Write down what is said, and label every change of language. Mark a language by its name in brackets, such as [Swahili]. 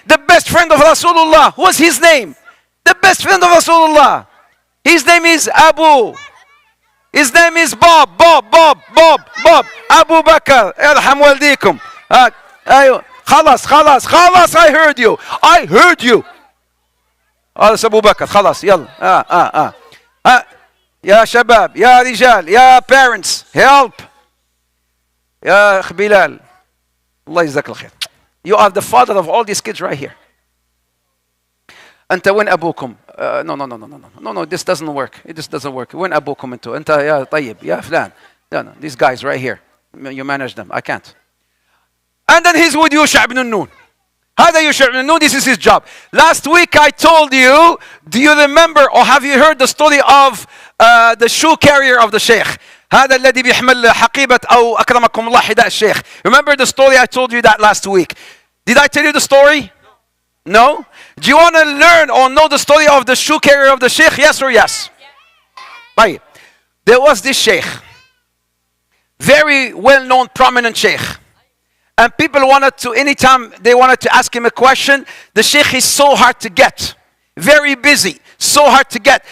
[English] The best friend of Rasulullah. What's his name? The best friend of Rasulullah. His name is Abu. His name is Bob. [Arabic] Abu Bakr. ارحم والديكم. ايوه. خلاص [English] I heard you. [Arabic] هذا أبو بكر. خلاص يلا. يا شباب, يا رجال, يا [English] parents, help. [Arabic] يا أخ بلال. الله يجزاك الخير. [English] You are the father of all these kids right here. [Arabic] أنت وين أبوكم؟ [English] No, this doesn't work. It just doesn't work. [Arabic] وين أبوكم أنتوا؟ أنت يا طيب يا فلان. [English] No, these guys right here. You manage them. I can't. And then he's with Yusha ibn Nun. [Arabic] هذا [English] Yusha ibn Nun, this is his job. Last week I told you, do you remember or have you heard the story of the shoe carrier of the sheikh? [Arabic] هذا الذي بيحمل حقيبة أو أكرمكم الله حذاء الشيخ. [English] Remember the story? I told you that last week. Did I tell you the story? No? Do you want to learn or know the story of the shoe carrier of the sheikh? Yes or yes? Right. There was this sheikh. Very well-known, prominent sheikh. And people anytime they wanted to ask him a question, the sheikh is so hard to get. Very busy. So hard to get.